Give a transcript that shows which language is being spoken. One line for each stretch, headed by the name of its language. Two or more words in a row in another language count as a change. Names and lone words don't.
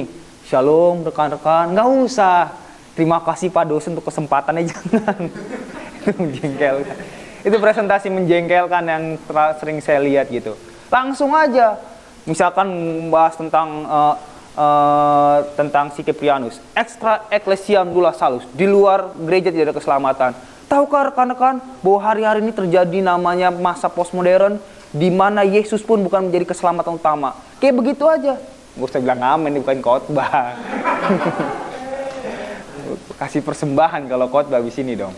Indonesian: Shalom rekan-rekan, nggak usah. Terima kasih Pak dosen untuk kesempatannya, jangan. Itu menjengkelkan. Itu presentasi menjengkelkan yang sering saya lihat gitu. Langsung aja, misalkan membahas tentang si Cyprianus,
Latin: extra ecclesiam nulla salus,
Indonesian: di luar gereja tidak ada keselamatan. Tahukah rekan-rekan bahwa hari-hari ini terjadi namanya masa postmodern, di mana Yesus pun bukan menjadi keselamatan utama. Kayak begitu aja. Gak usah bilang amin, ini bukan khotbah. Kasih persembahan kalau khotbah di sini dong.